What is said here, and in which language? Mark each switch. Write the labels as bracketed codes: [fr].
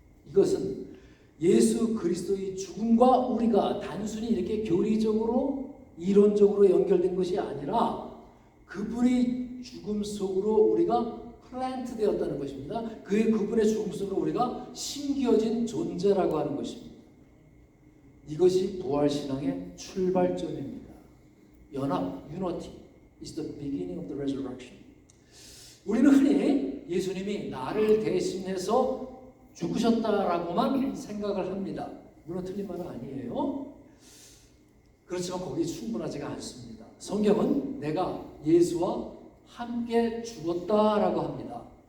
[ko] 이것은 예수 그리스도의 죽음과 우리가 단순히 이렇게 교리적으로 이론적으로 연결된 것이 아니라 그분의 죽음 속으로 우리가 플랜트 되었다는 것입니다. 그분의 죽음 속으로 우리가 심겨진 존재라고 하는 것입니다. 이것이 부활신앙의 출발점입니다. [en] 연합, unity is the beginning of the resurrection. [ko] 우리는 흔히 예수님이 나를 대신해서 죽으셨다라고만 생각을 합니다. 물론 틀린 말은 아니에요. 그렇지만 거기에 충분하지가 않습니다. 성경은 내가 예수와 함께 죽었다라고 합니다.